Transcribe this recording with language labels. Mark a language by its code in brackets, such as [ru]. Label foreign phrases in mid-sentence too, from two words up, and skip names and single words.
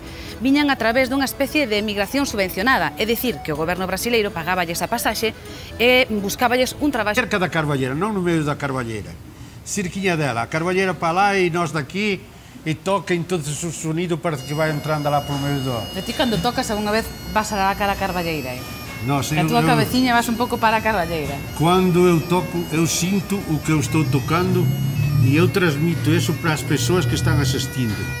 [gl] Viñan a través dunha especie de emigración subvencionada, é dicir, que o goberno brasileiro pagáballes a pasaxe e buscáballes un traballo. Cerca da Carvalheira, non no meio da Carvalheira. Cerquinha dela, a Carvalheira para lá e nós daqui, e toca entonces o sonido parece que vai entrando lá polo meio do... E ti cando tocas algunha vez vas a la cara a Carballeira, [es] No, [gl] a túa cabeciña vas un pouco para a Carballeira. [pt] Quando eu toco, eu sinto o que eu estou tocando e eu transmito isso para as pessoas que estão assistindo.